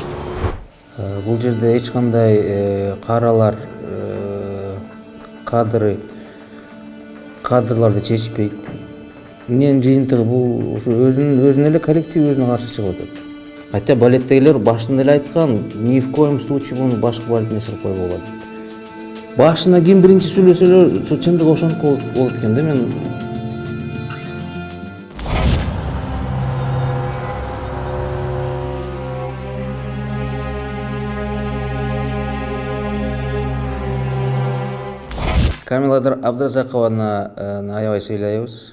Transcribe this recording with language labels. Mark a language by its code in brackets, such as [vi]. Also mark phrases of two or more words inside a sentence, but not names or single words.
[ky] Бул жерде эч кандай каралар, кадрларды чечпейт. Менин жыйынтыгы бул ушу өзүнүн эле коллектив өзүнө каршы чыгып атат. Хотя балеттегилер башында эле айткан, [ru] ни в коем случае [ky] буну башкы балет эмес кылып койбогула деп. Башына ким биринчи сүйлөсө эле ушу чындык ошондук болот экен да. Мен Камила Абдразакованы аябай сыйлайбыз.